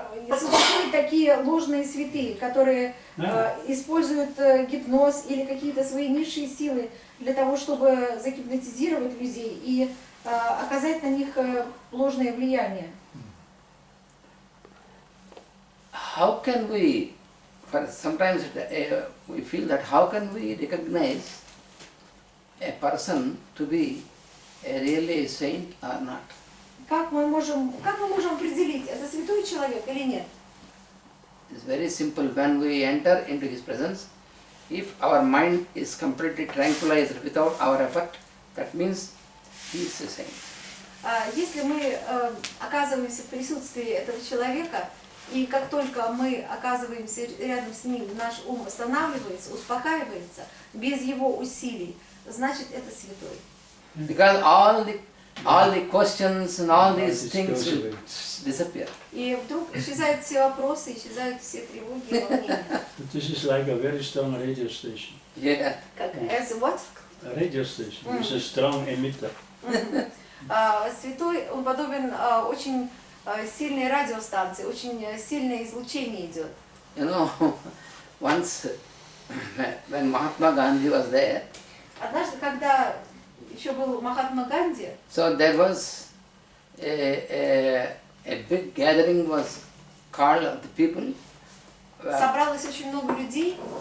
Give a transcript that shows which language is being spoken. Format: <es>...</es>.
<ru>Существуют такие ложные святые, которые используют гипноз или какие-то свои низшие силы для того, чтобы загипнотизировать людей и оказать на них ложное влияние.</ru> <en>How can we, sometimes we feel that how can we recognize a person to be really a saint or not?</en> <ru>Как мы можем определить, это святой человек или нет?</ru> <en>It's very simple. When we enter into his presence, if our mind is completely tranquilized without our effort, that means he is a saint.</en> <ru>Если мы оказываемся в присутствии этого человека, и как только мы оказываемся рядом с ним, наш ум останавливается, успокаивается, без его усилий, значит это святой.</ru> <en>Because all the questions and all these things will disappear.</en> <ru>И вдруг исчезают все вопросы, исчезают все тревоги и волнения.</ru> <en>This is like a very strong radio station. Yeah.</en> <ru>Как</ru> <en>as what? A radio station. It's a strong emitter.</en> <ru>Святой, он подобен очень сильной радиостанции, очень сильное излучение идет.</ru> <en>You know, once when Mahatma Gandhi was there,</en> <ru>Однажды, когда еще был Махатма Ганди,</ru> <en>so there was a big gathering was called of the people,</en> <ru>собралось очень много людей,</ru>